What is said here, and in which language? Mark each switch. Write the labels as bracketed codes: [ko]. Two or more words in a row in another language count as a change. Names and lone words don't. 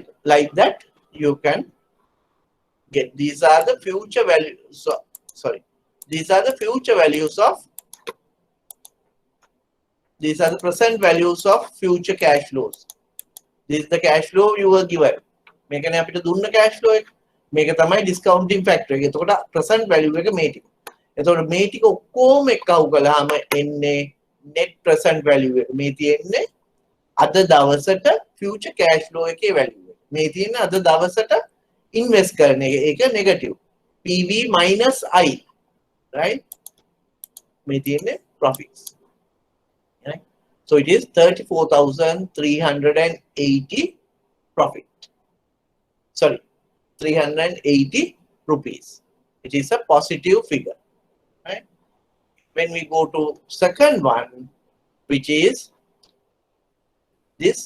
[en] Like that, you can get. These are the future values. So, sorry. These are the future values of. These are the present values of future cash flows. This is the cash flow you were given. Make an [si] අපිට දුන්න [en] cash flow [si] එක. මේක තමයි [en] discounting factor [si] එක. එතකොට [en] present value [si] එක මේ ටික. එතකොට මේ ටික ඔක්කොම එකව කළාම එන්නේ [en] net present value [si] එක. මේ තියෙන්නේ අද දවසට [en] future cash flow [si] එකේ value එක. මේ තියෙන්නේ අද දවසට invest කරන එක. ඒක negative. [en] PV minus I. Right? [si] මේ තියෙන්නේ profits. [en] Right? So it is 34,380 profit. Sorry, 380 rupees. It is a positive figure. Right? When we go to second one, which is this.